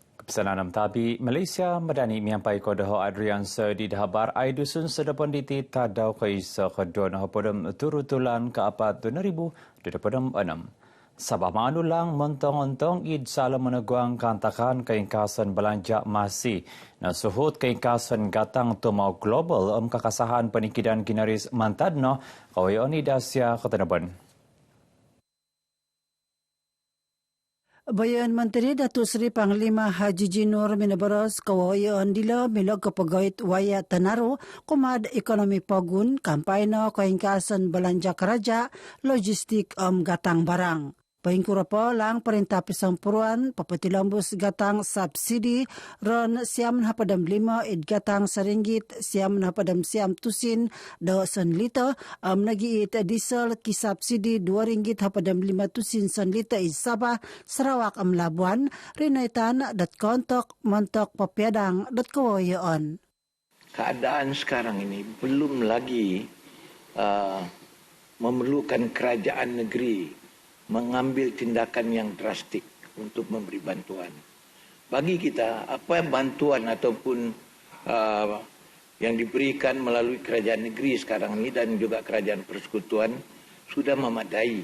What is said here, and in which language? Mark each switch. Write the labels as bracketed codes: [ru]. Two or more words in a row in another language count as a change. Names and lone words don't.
[dtp] Pesananam tabi Malaysia medani miampai kodoho Adrian di dahabar ai dusun sedapon diti tadau ke isa kedua podem turutulan ke apat 2026. Sabah Manulang mentong-ontong id salam meneguang kantakan keingkasan belanja masih nasuhut keingkasan gatang tumau global kekasahan penikidan ginaris mantadno kawayon Dasia Ketenaban. Bayan Menteri Datuk Seri Panglima Haji Jinur minabaros kawayan dila milog kapagawit waya Tanaro kumad ekonomi pagun kampayna kaingkasan belanja keraja logistik gatang barang. Paingkura po lang perintah pisampuruan papatilambus gatang subsidi ron siam napadam 5 id gatang saringgit siam napadam siam tusin dosen liter nagi it diesel ki subsidi 2 ringgit napadam 5 tusin sen liter id Sabah Sarawak Labuan rinaitan kontok montok papiadang kawayan. [ms] Keadaan sekarang ini belum lagi memerlukan kerajaan negeri mengambil tindakan yang drastik untuk memberi bantuan. Bagi kita, apa bantuan ataupun yang diberikan melalui kerajaan negeri sekarang ini dan juga kerajaan persekutuan sudah memadai.